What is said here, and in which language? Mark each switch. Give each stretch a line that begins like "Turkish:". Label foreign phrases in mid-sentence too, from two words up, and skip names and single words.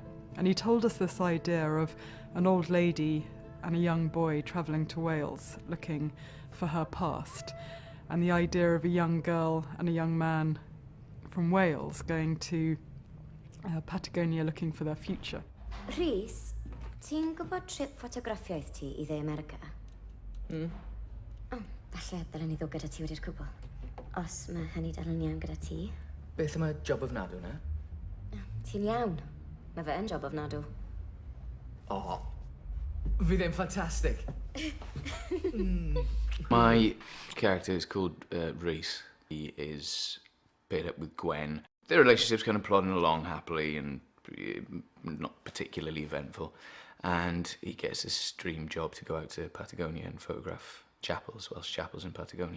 English: And he told us this idea of an old lady and a young boy travelling to Wales looking for her past, and the idea of a young girl and a young man from Wales going to Patagonia looking for their future.
Welsh: Rhys, ti'n gwybod trip ffotograffiaeth ti I dde America? Falle dylen ni ddod gyda ti wedi'r cwbl. Os mae hynny dal yn iawn gyda ti. Beth yma job ofnadw na? Ti'n iawn. Mae fe yn job ofnadw. Oh, fydd e'n ffantastig.
English: My character is called Rhys. He is paired up with Gwen. Their relationship's kind of plodding along happily and not particularly eventful. And he gets this dream job to go out to Patagonia and photograph chapels, Welsh chapels in Patagonia.